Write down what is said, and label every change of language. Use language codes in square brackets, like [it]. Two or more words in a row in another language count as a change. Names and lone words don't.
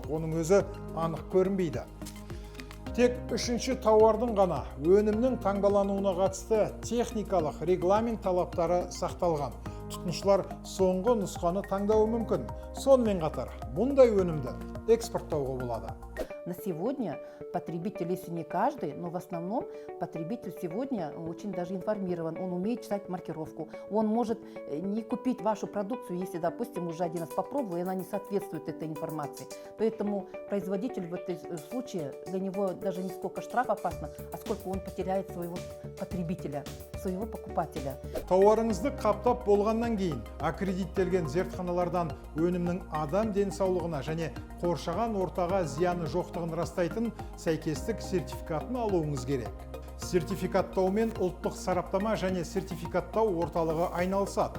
[kk] Оның өзі анық көрінбейді. Тек үшінші тауардың ғана өнімнің таңбалануына қатысты техникалық регламент талаптары сақталған. Тұтынушылар соңғы нұсқаны таңдауы мүмкін. Сонымен қатар, мұндай өнімді экспорттауға болады. [ru] На сегодня потребитель, если не каждый, но в основном потребитель сегодня очень даже информирован, он умеет читать маркировку. Он может не купить вашу продукцию, если, допустим, уже один раз попробовал, и она не соответствует этой информации. Поэтому производитель в этом случае, для него даже не сколько штраф опасно, а сколько он потеряет своего потребителя, своего покупателя. [kk] Тауарыңызды қаптап болғаннан кейін, аккредиттелген зертханалардан өнімнің адам денсаулығына және қоршаған ортаға зияны жоқтығын растайтын сәйкестік сертификатын алуыңыз керек. Сертификаттаумен ұлттық сараптама және сертификаттау орталығы айналысады.